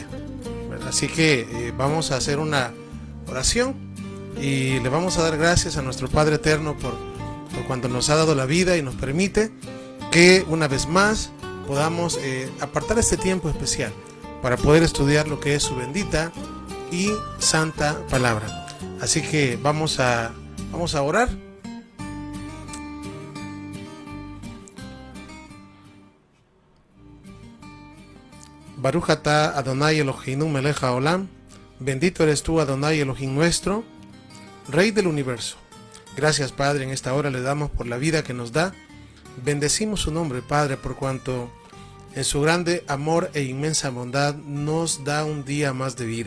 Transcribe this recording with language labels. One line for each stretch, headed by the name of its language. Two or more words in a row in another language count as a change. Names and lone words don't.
Spanish: Así que vamos a hacer una oración y le vamos a dar gracias a nuestro Padre Eterno por cuanto nos ha dado la vida y nos permite que una vez más podamos apartar este tiempo especial para poder estudiar lo que es su bendita y santa palabra. Así que vamos a orar.
Hebrew: Baruch atah Adonai Eloheinu melech haolam.
Spanish: Bendito eres tú, Adonai Elohim nuestro, Rey del universo. Gracias, Padre, en esta hora le damos por la vida que nos da. Bendecimos su nombre, Padre, por cuanto en su grande amor e inmensa bondad nos da un día más de vida.